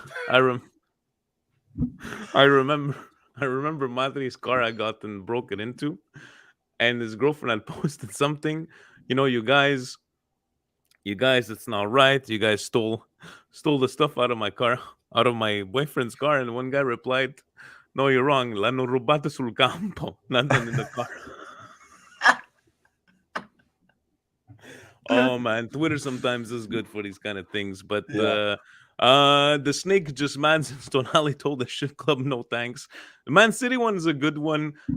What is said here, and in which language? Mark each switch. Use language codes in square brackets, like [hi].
[en] I remember Matri's car had gotten broken into, and his girlfriend had posted something. You guys, it's not right. You guys stole the stuff out of my car. Out of my boyfriend's car, and one guy replied, "No, you're wrong. [it] L'hanno rubato sul campo, [en] not in the car." Oh man, Twitter sometimes is good for these kind of things, but the Snake just man since Tonali told the shit club no thanks. The Man City one is a good one.